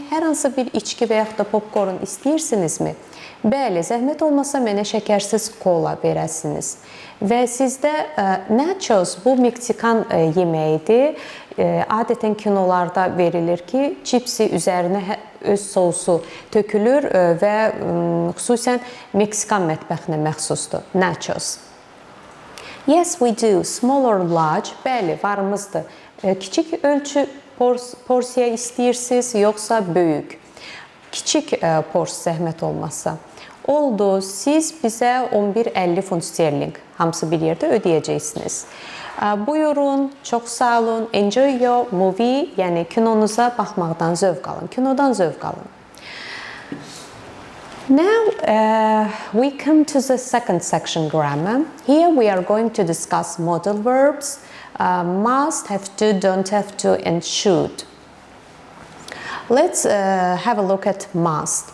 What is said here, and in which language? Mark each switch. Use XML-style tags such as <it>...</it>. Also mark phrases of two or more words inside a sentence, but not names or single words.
<az>Hər hansı bir içki və yaxud da popkorn istəyirsinizmi? Bəli, zəhmət olmasa mənə şəkərsiz kola verəsiniz. Və sizdə nachos bu Meksikan yeməyidir. Adətən kinolarda verilir ki, çipsi üzərinə öz sousu tökülür və xüsusən Meksikan mətbəxinə məxsusdur.</az> <en>Nachos. Yes, we do. Small or large?</en> <az>Bəli, varımızdır. Kiçik ölçü porsiya istəyirsiniz, yoxsa böyük? Kiçik porsiya zəhmət olmazsa. Oldu, siz bizə 11.50 funt sterling hamısı bir yerdə ödəyəcəksiniz. Buyurun, çox sağ olun,</az> <en>enjoy your movie,</en> <az>yəni kinonuza baxmaqdan zövq alın, kinodan zövq alın.</az> <en>Now we come to the second section grammar. Here we are going to discuss modal verbs, must, have to, don't have to, and should. Let's have a look at must.</en>